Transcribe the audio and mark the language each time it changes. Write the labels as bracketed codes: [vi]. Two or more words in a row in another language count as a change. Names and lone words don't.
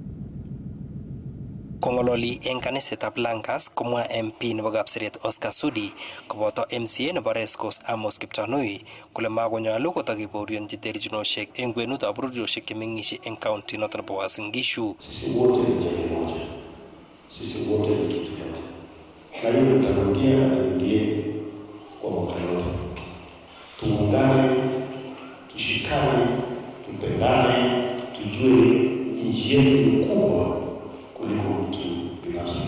[kln] Kongololi en kanisetab Langas komwa MP nebo Kapseret Oscar Sudi koboto MCA nebo Rescos Amos Kiptanui kole makonyolu kotakibaorionji terchinosiek en kwenutab bororiosiek chemeng'isie en county noton nebo Uasin Gishu. [sw] Sisi wote ni kitu moja. Na hiyo nirudie kwa mwaka yote. Tuungane, tushikane, tupendane, tujue nchi yetu ni kubwa kuliko mtu binafsi.